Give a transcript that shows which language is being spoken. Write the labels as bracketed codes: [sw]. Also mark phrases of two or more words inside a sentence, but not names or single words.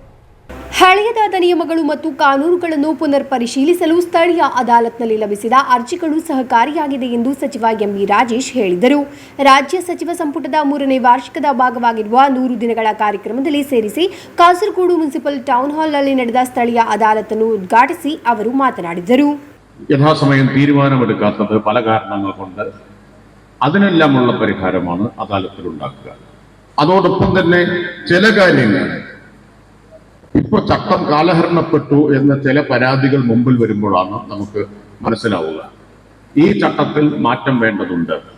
[kn] ಹಳೆಯದಾದ ನಿಯಮಗಳು ಮತ್ತು ಕಾನೂನುಗಳನ್ನು ಪುನರ್ ಪರಿಶೀಲಿಸಲು ಸ್ಥಳೀಯ ಅದಾಲತ್ನಲ್ಲಿ ಲಭಿಸಿದ ಅರ್ಜಿಗಳು ಸಹಕಾರಿಯಾಗಿದೆ ಎಂದು ಸಚಿವ ಎಂಬಿ ರಾಜೇಶ್ ಹೇಳಿದರು. ರಾಜ್ಯ ಸಚಿವ ಸಂಪುಟದ 3ನೇ ವಾರ್ಷಿಕದ ಭಾಗವಾಗಿರುವ 100 ದಿನಗಳ ಕಾರ್ಯಕ್ರಮದಲ್ಲಿ ಸೇರಿಸಿ ಕಾಸರಗೋಡು ಮುನ್ಸಿಪಲ್ ಟೌನ್ ಹಾಲ್ನಲ್ಲಿ ನಡೆದ ಸ್ಥಳೀಯ ಅದಾಲತನ್ನು ಉದ್ಘಾಟಿಸಿ ಅವರು മാതനാടിದರು. [ml] യഥാസമയം തീരുമാനമെടുക്കാത്തത് പല കാരണങ്ങൾ കൊണ്ട് അതിനെല്ലാമുള്ള പരിഹാരമാണ് അദാലത്തിലുണ്ടാക്കുക. അതോടൊപ്പം തന്നെ ചില കാര്യങ്ങൾ ഇപ്പോൾ ചട്ടം കാലഹരണപ്പെട്ടു എന്ന ചില പരാതികൾ മുമ്പിൽ വരുമ്പോഴാണ് നമുക്ക് മനസ്സിലാവുക ഈ ചട്ടത്തിൽ മാറ്റം വേണ്ടതുണ്ട്.